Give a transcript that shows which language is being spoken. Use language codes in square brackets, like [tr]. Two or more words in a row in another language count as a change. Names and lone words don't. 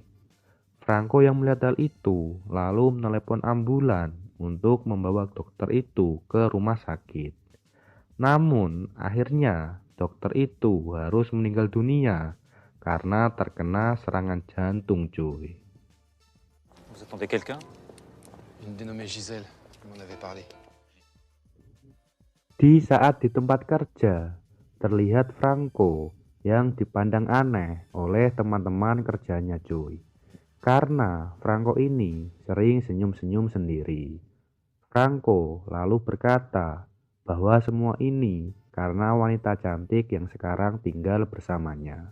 [id] Franco yang melihat hal itu lalu menelepon ambulan untuk membawa dokter itu ke rumah sakit. Namun, akhirnya dokter itu harus meninggal dunia karena terkena serangan jantung, cuy. [fr] Vous attendez quelqu'un? Une dénommée Gisèle, elle m'en avait parlé. [id] Di saat di tempat kerja, terlihat Franco yang dipandang aneh oleh teman-teman kerjanya, cuy. Karena Franco ini sering senyum-senyum sendiri. Franco lalu berkata bahwa semua ini karena wanita cantik yang sekarang tinggal bersamanya.